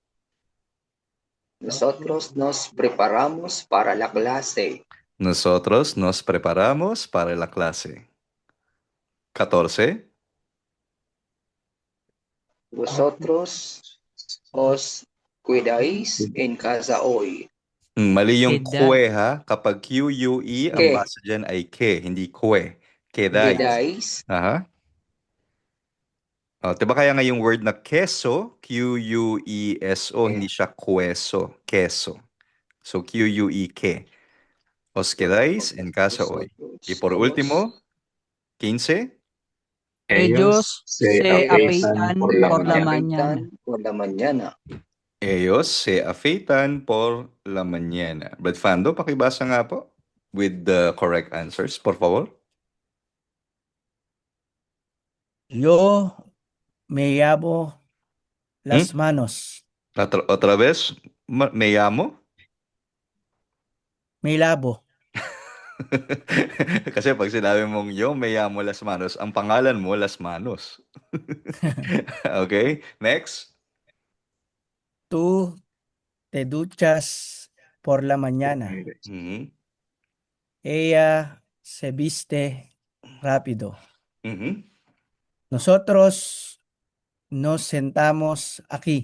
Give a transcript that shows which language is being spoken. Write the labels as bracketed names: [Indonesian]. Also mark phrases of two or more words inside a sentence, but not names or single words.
[Spanish] Nosotros nos preparamos para la clase. Nosotros nos preparamos para la clase. 14. Vosotros os cuidáis en casa hoy. [Filipino] Mali yung [Spanish] Queda- [Filipino] kwe ha. Kapag QUE, ang Ke. basa dyan ay ke, hindi kwe. [Spanish] Quedáis. Cuidáis. Aha. [Filipino] Diba kaya nga yung word na queso, QUESO, hindi siya queso, queso. [Spanish] So, QUE, ke. Os quedáis en casa hoy. Y por último, 15. Ellos se afeitan por la por la mañana. mañana. Por la mañana. Ellos se afeitan por la mañana. [Filipino] Brad Fando, pakibasa nga po [English] with the correct answers, [Spanish] por favor. Yo me lavo las manos. Otra vez, me llamo. Me lavo. [Filipino] Kasi pag sinabi mong [Spanish] yo, me llamo [Filipino] Las Manos, ang pangalan mo, [Spanish] Las Manos. [English] Okay, next. [Spanish] Tú te duchas por la mañana. Mhm. Ella se viste rápido. Mhm. Nosotros nos sentamos aquí.